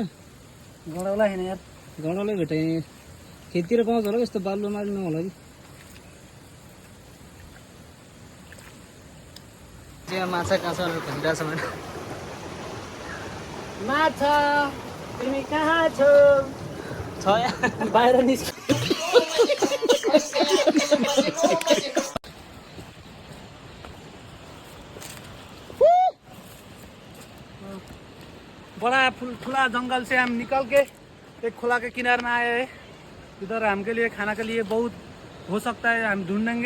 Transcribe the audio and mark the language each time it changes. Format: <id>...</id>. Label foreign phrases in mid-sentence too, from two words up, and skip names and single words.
<ne>गडौला होइन यार, गडौलै भेटाइ। खेततिर पाउँछ होला यस्तो बालुवा मार्नु होला कि। त्यहाँ माछा काँचाहरू खोजिरहेको छ होइन। माछा तिमी कहाँ छौ? छ बाहिर निस्क।</ne> <hi>बड़ा खुला जंगल से हम निकल के एक खुला के किनारे में आए हैं। इधर हमके लिए खाना के लिए बहुत हो सकता है, हम ढूंढेंगे।</hi>